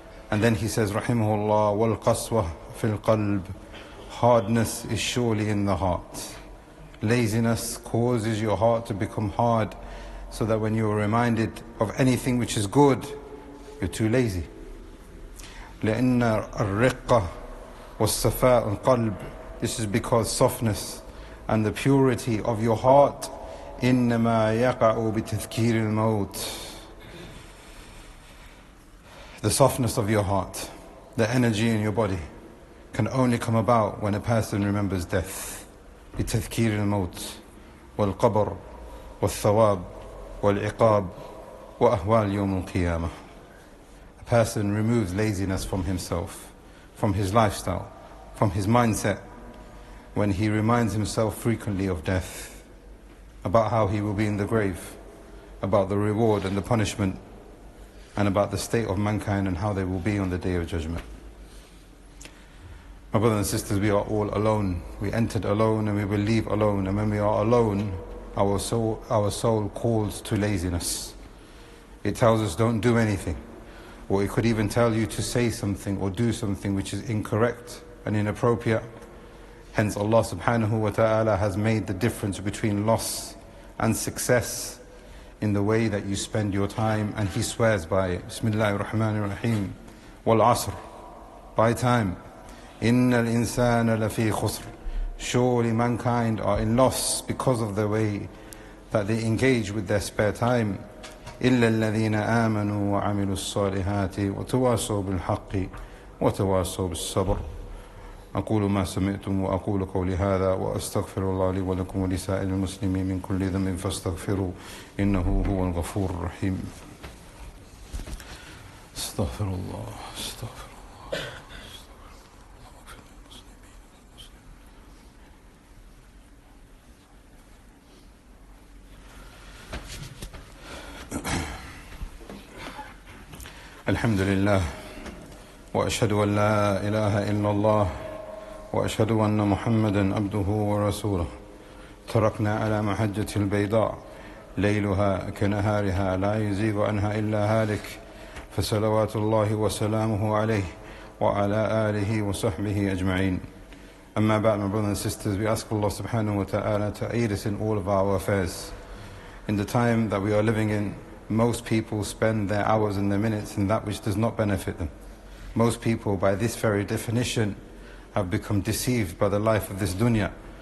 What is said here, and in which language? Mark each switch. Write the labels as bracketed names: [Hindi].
[English] And then he says, rahimahullah, [Arabic] وَالْقَسْوَةُ فِي الْقَلْبِ. [English] Hardness is surely in the heart. Laziness causes your heart to become hard, so that when you are reminded of anything which is good, you're too lazy. [Arabic] لأن الرقة والصفاء القلب. [English] This is because softness and the purity of your heart [Arabic] إنما يقع بتذكير الموت. [English] The softness of your heart, the energy in your body, can only come about when a person remembers death. [Arabic] بتذكير الموت والقبر والثواب والعقاب وأهوال يوم القيامة. [English] A person removes laziness from himself, from his lifestyle, from his mindset, when he reminds himself frequently of death, about how he will be in the grave, about the reward and the punishment, and about the state of mankind and how they will be on the Day of Judgment. My brothers and sisters, we are all alone. We entered alone and we will leave alone. And when we are alone, our soul calls to laziness. It tells us don't do anything. Or it could even tell you to say something or do something which is incorrect and inappropriate. Hence Allah subhanahu wa ta'ala has made the difference between loss and success in the way that you spend your time, and He swears by it. [Arabic] Bismillahir Rahmanir Rahim. Wal Asr. [English] By time. [Arabic] Innal insana lafi khusr. [English] Surely mankind are in loss because of the way that they engage with their spare time. [Arabic] إلا الذين آمنوا وعملوا الصالحات وتواصوا بالحق وتواصوا بالصبر. أقول ما سمعتم وأقول قولي هذا وأستغفر الله لي ولكم ولسائر المسلمين من كل ذنب فاستغفروا إنه هو الغفور الرحيم. استغفر الله استغفر الله. الحمد لله وأشهد أن لا إله إلا الله وأشهد أن محمدا عبده ورسوله. تركنا على محجة البيضاء ليلها كنهارها لا يزيغ عنها إلا هالك فصلوات الله وسلامه عليه وعلى آله وصحبه أجمعين. أما بعد, [English] my brothers and sisters, we ask Allah subhanahu wa ta'ala to aid us in all of our affairs. In the time that we are living in, most people spend their hours and their minutes in that which does not benefit them. Most people, by this very definition, have become deceived by the life of this dunya.